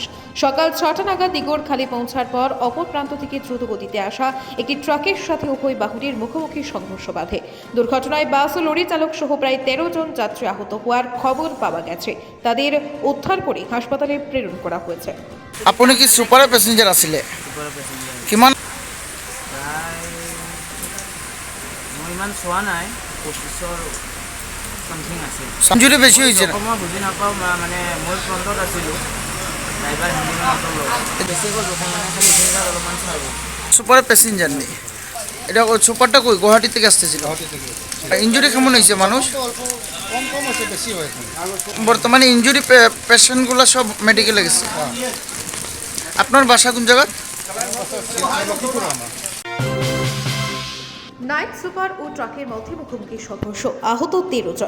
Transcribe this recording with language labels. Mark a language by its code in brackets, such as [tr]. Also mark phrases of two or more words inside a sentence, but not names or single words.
[bn] সকাল 6টা নাগাদ দিগড়খালী পৌঁছার পর অপর প্রান্ত থেকে দ্রুত গতিতে আসা একটি ট্রাকের সাথে উভয় বাহুটির মুখোমুখি সংঘর্ষ বাধে। দুর্ঘটনায় বাস ও লরি চালক সহ প্রায় 13 জন যাত্রী আহত হওয়ার খবর পাওয়া গেছে। তাদের উদ্ধার করে হাসপাতালে প্রেরণ করা হয়েছে। [as] আপুনি কি [en] super passenger [as] আছিলে? কিমান মই ইমান চোৱা নাই, 25ৰ সামথিং আছিল। ইঞ্জুৰি বেছি হৈছে না? মই বুজি নাপাওঁ, মানে মই ফ্ৰণ্টত আছিলোঁ, [en] driver handymanৰ [as] লগত বেছিকৈ জখম, মানে খালি ইঞ্জিনটা অলপমান চাব। [en] super passenger [bn] নেই, এটা সুপারটা কই গুয়াহাটি থেকে আসতেছিল? ইঞ্জুরি কেমন হয়েছে মানুষ? কম আছে, বেশি হয়েছে। বর্তমানে [en] injury patientগুলো [bn] সব মেডিকেলে গেছে। আপনার বাসা কোন জায়গা? নাইট সুপার ও ট্রাকের মধ্যে মুখোমুখি সংঘর্ষ, আহত 13 জন।